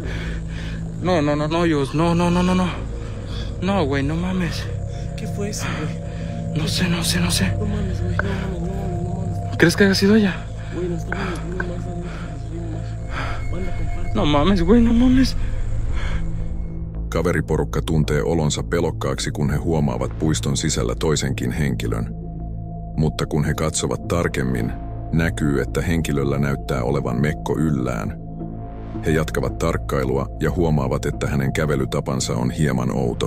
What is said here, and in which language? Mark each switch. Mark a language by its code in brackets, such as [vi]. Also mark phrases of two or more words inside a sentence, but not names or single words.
[es] No, Dios. No. No, güey, no mames. ¿Qué fue eso, güey? No sé. No mames, güey. No mames. ¿Crees que haya sido ella? Güey, nos estamos metiendo más adentro. Manda, comparte. No mames, güey, no mames. [fi] Kaveriporukka tuntee olonsa pelokkaaksi, kun he huomaavat puiston sisällä toisenkin henkilön. Mutta kun he katsovat tarkemmin, näkyy, että henkilöllä näyttää olevan mekko yllään. He jatkavat tarkkailua ja huomaavat, että hänen kävelytapansa on hieman outo.